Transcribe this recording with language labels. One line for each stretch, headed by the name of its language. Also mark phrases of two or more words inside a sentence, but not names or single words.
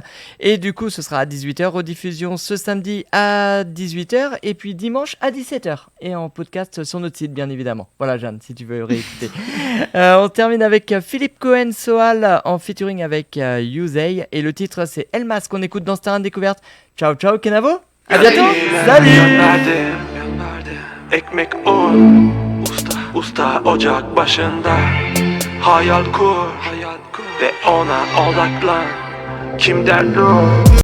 French: Et du coup, ce sera à 18h, rediffusion ce samedi à 18h et puis dimanche à 17h. Et en podcast sur notre site, bien évidemment. Voilà, Jeanne, si tu veux réécouter. On termine avec Philippe Cohen Soal en featuring avec Yuzei. Et le titre, c'est Elmas qu'on écoute dans Star Découverte.
Italian: Ciao, ciao,
French: Kenavo. À bientôt. Salut.
Turkish: Ekmek un, usta ocak başında. Hayal kur, ve ona odaklan. Kim der dur?